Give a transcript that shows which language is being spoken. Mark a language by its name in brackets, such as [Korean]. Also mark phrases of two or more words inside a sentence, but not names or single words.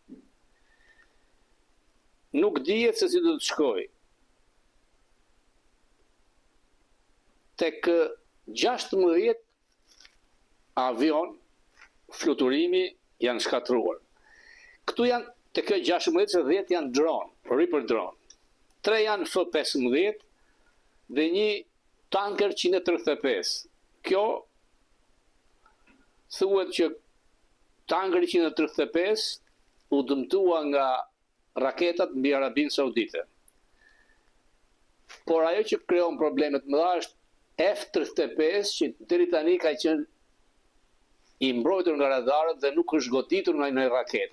[Albanian] Nuk dihet se si do të shkojë. Tek 16 avion fluturimi janë shkatruar. Këtu janë, tek 16 se 10 janë drone, [English] Reaper drone. [Albanian] 3 janë F-15 dhe një tanker 135. Kjo thuhet që tankeri 135 u dëmtua nga raketat mbi Arabinë Saudite. Por ajo që krijon problemet më dha është F-35 që deri tani ka qenë i mbrojtur nga radarët dhe nuk është goditur nga një raketë.